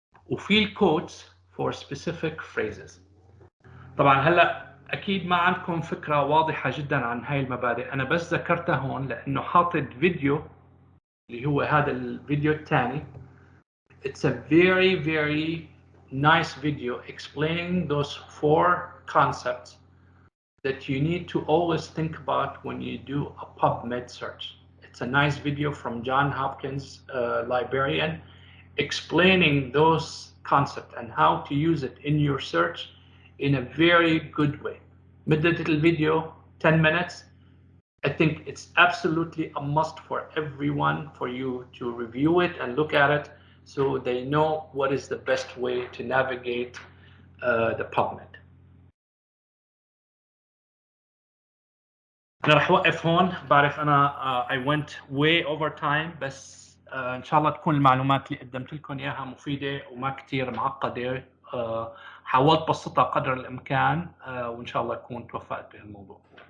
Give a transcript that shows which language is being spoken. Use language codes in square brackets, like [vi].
[ar] وفي الquotes for specific phrases. طبعا هلا اكيد ما عندكم فكره واضحه جدا عن هاي المبادئ، انا بس ذكرتها هون لانه حاطط فيديو اللي هو هذا الفيديو الثاني. [en] It's a very nice video explaining those 4 concepts that you need to always think about when you do a PubMed search. It's a nice video from Johns Hopkins librarian explaining those concepts and how to use it in your search in a very good way. [ar] مدة الفيديو 10 minutes. [en] I think it's absolutely a must for everyone for you to review it and look at it so they know what is the best way to navigate the PubMed. [ar] أنا رح وقف هون. بعرف أنا [en] I went way over time، [ar] بس إن شاء الله تكون المعلومات اللي قدمت لكم إياها مفيدة وما كتير معقدة. حاولت بسطها قدر الإمكان وإن شاء الله أكون توفقت بهالموضوع.